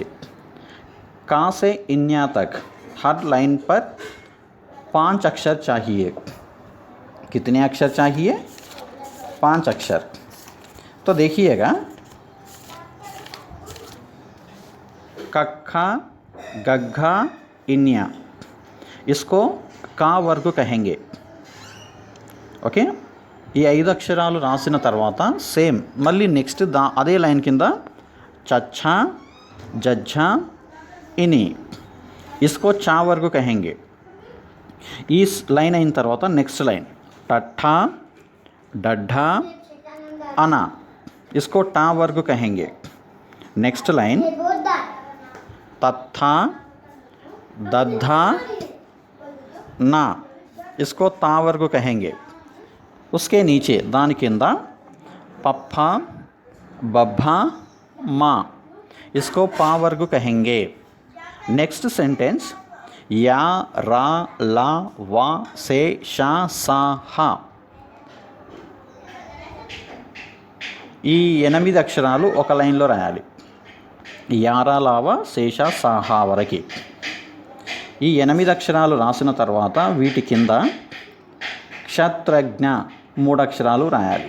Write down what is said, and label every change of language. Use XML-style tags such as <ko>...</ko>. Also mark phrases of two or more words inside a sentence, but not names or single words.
<hi>का से इन्या तक हर लाइन पर 5 अक्षर चाहिए. कितने अक्षर चाहिए? 5 अक्षर. तो देखिएगा, कक्खा गग्घा इन्या, इसको का वर्ग कहेंगे.</hi> <te>ఓకే. ఈ 5 అక్షరాలు రాసిన తర్వాత సేమ్ మళ్ళీ నెక్స్ట్ అదే లైన్ కింద చచ్చ జజ్జ ఇని</te> <hi>इसको चा वर्ग कहेंगे.</hi> <te>ఈ లైన్ అయిన తర్వాత</te> <en>next line</en> <te>టఠ డఢ అన</te> <hi>इसको टा वर्ग कहेंगे.</hi> <en>next line</en> <hi>तत्था दद्धा ना इसको ता वर्ग कहेंगे. उसके नीचे दान किंद पप्पा बब्बा मा इसको पा वर्ग कहेंगे.</hi> <en>next sentence</en> <hi>या रा ला वा से शा सा हा</hi> <te>ఈ 8 అక్షరాలు ఒక లైన్లో రాయాలి. యారా లావా శేష సాహా వరకు ఈ 8 అక్షరాలు రాసిన తర్వాత వీటి కింద క్షత్రజ్ఞ 3 అక్షరాలు రాయాలి.</te>